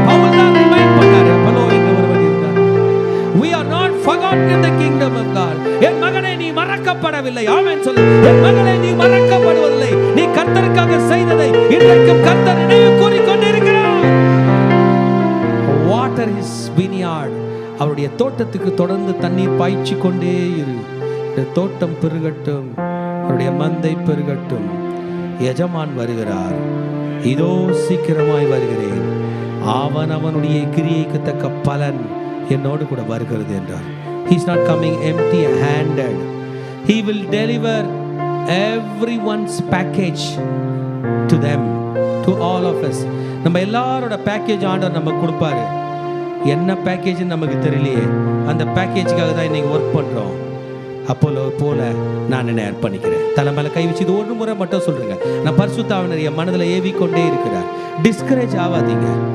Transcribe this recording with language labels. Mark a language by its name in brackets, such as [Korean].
[Tamil] பவுல் தான் ரிமைண்ட் பண்ணாரு, அப்போலோ என்ற ஒருவன் இருந்தார். [English] We are not forgotten in the kingdom of God. [Tamil] என் மகனே நீ மறக்கப்படவில்லை. ஆமென் சொல்லு. என் மகனே நீ மறக்கப்படுவதில்லை. நீ கர்த்தருக்காக செய்ததை இன்றைக்கும் கர்த்தர் நினைவு கூறிக்கொண்டிருக்கிறார். [English] Water is vineyard. [Tamil] அவருடைய தோட்டத்துக்கு தொடர்ந்து தண்ணீர் பாய்ச்சி கொண்டே இரு. தோட்டம் பெருகட்டும், அவருடைய மந்தை பெருகட்டும். எஜமான் வருகிறார், இதோ சீக்கிரமாய் வருகிறேன், அவனுடைய கிரியைக்கு தக்க பலன் என்னோடு கூட வருகிறது என்றார். [English] He is not coming empty handed. He will deliver everyone's package to them, to all of us. [Tamil] நம்ம எல்லாரோட பேக்கேஜ் ஆண்டவர் நம்ம கொடுப்பாரு. என்ன பேக்கேஜ் நமக்கு தெரியலையே, அந்த பேக்கேஜுக்காக தான் இன்னைக்கு ஒர்க் பண்றோம். அப்போலோ போல நான் என்னை அர்ப்பணிக்கிறேன். தலைமையில கை வச்சு இது ஒரு முறை மட்டும் சொல்றேங்க. நான் பரிசுத்த ஆவியானவர் என் மனதில் ஏவிக்கொண்டே இருக்கிறார். டிஸ்கரேஜ் ஆகாதீங்க.